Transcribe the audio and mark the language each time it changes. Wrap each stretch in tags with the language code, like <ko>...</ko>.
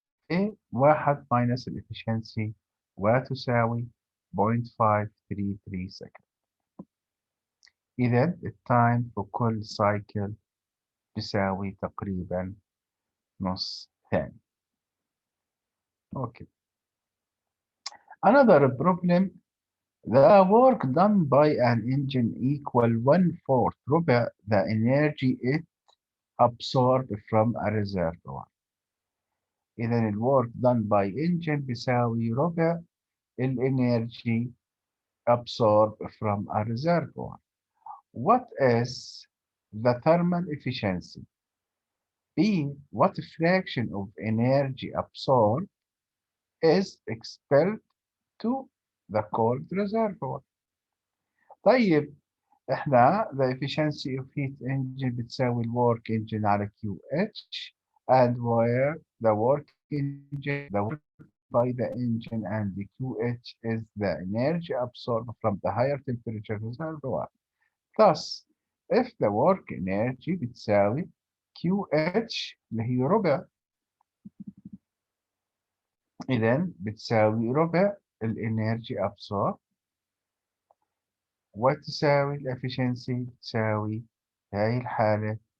<ar>إيه 1 ماينس الإفشنسي وتساوي 0.533 سكند. إذا التايم في كل سايكل بيساوي تقريبا نص ثانية. أوكي.</ar> <en>Another problem, the work done by an engine equal 1/4 ربع the energy it absorbed from a reservoir. إذا الwork done by engine</en> <ar>بيساوي ربع الانرجي</ar> <en>absorbed from a reservoir. What is the thermal efficiency? B. What fraction of energy absorbed is expelled to the cold reservoir.</en> <ar>طيب احنا</ar> <en>the efficiency of heat engine بتساوي work engine على QH and where the work engine the work by the engine and the QH is the energy absorbed from the higher temperature reservoir. Thus if the work energy</en> <ar>بتساوي QH اللي هي ربع إذا بتساوي ربع الانرجي absorbed وتساوي الافشنسي تساوي في هاي الحالة</ar>